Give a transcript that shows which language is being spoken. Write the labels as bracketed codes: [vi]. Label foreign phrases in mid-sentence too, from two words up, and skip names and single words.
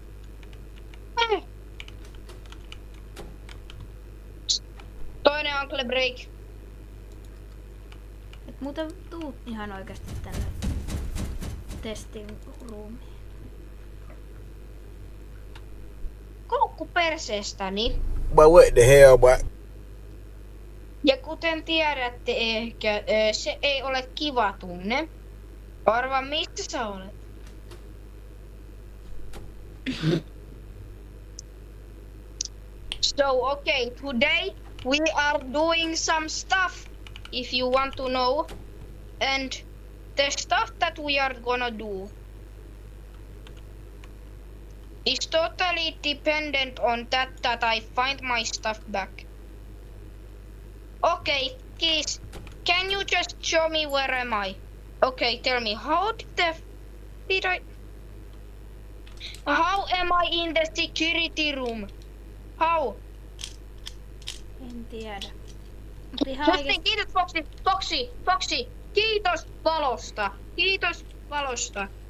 [fi] Toinen [en] ankle break. [fi] Et muuten tuu ihan oikeesti tänne [en] testing roomiin. [fi] Koukku perseestäni. [en] Boy, what the hell, boy? [fi] Ja kuten tiedätte ehkä, se ei ole kiva tunne. Arvaa mistä sä olet? [en] So okay, today we are doing some stuff, if you want to know. And the stuff that we are gonna do is totally dependent on that I find my stuff back. Okay, Keys, can you just show me where am I? Okay, tell me, how am I in the security room? How? [fi] En tiedä. Mut ihan Justin, oikeesti. kiitos Foxy, kiitos valosta.